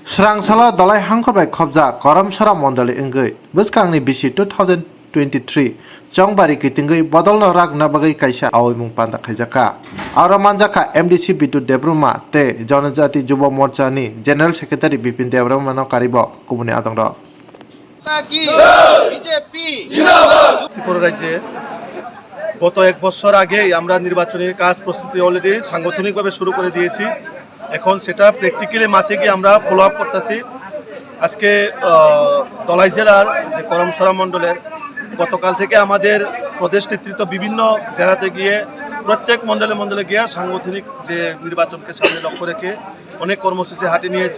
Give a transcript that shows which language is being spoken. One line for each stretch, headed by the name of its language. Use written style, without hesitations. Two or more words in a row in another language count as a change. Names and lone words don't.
Kok Borok: Srangsala dalai hangkobai khobja Karamsara mondali engoi bwskangni bisi 2023 Chongbari kitingoi bodolno ragna bagai kaisa awimung panda khaijaka aro manjaka MDC Bidu Debruma te Janajati Jubo Morcha ni
English: General Secretary
Kok Borok: Bipin Debruma no karibo kumuni adongro
Bangla: ত্রিপুরা রাজ্যে গত এক বছর আগে আমরা নির্বাচনী কাজ প্রস্তুতি অলরেডি সাংগঠনিকভাবে শুরু করে দিয়েছি। এখন সেটা প্র্যাকটিক্যালি মাঠে গিয়ে আমরা
English: follow up
Bangla: করতেছি। আজকে ধলাই জেলার যে করমসরা মণ্ডলের গতকাল থেকে আমাদের প্রদেশ নেতৃত্ব বিভিন্ন জেলাতে গিয়ে প্রত্যেক মণ্ডলে গিয়ে সাংগঠনিক যে নির্বাচনকে সামনে লক্ষ্য রেখে অনেক কর্মসূচি হাতে নিয়েছে।